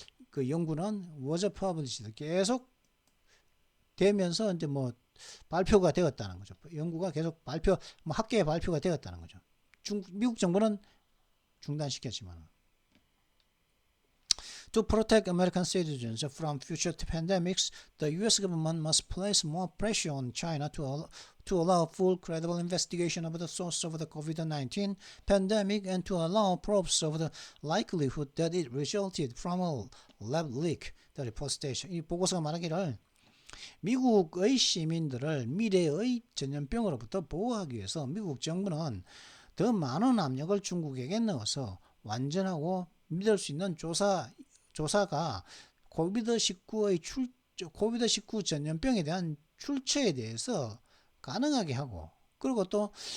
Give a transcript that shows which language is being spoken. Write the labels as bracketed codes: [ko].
[ko] 그 연구는 [en] was published [ko] 계속 되면서 이제 뭐 발표가 되었다는 거죠. 연구가 계속 학계에 발표가 되었다는 거죠. 미국 정부는 중단시켰지만. [en] To protect American citizens from future pandemics, the U.S. government must place more pressure on China to allow full, credible investigation of the source of the COVID-19 pandemic and to allow probes of the likelihood that it resulted from a lab leak, the report states. [ko] 이 보고서가 말하기를 미국의 시민들을 미래의 전염병으로부터 보호하기 위해서 미국 정부는 더 많은 압력을 중국에게 넣어서 완전하고 믿을 수 있는 조사가 코비드-19 전염병에 대한 출처에 대해서 가능하게 하고 그리고 또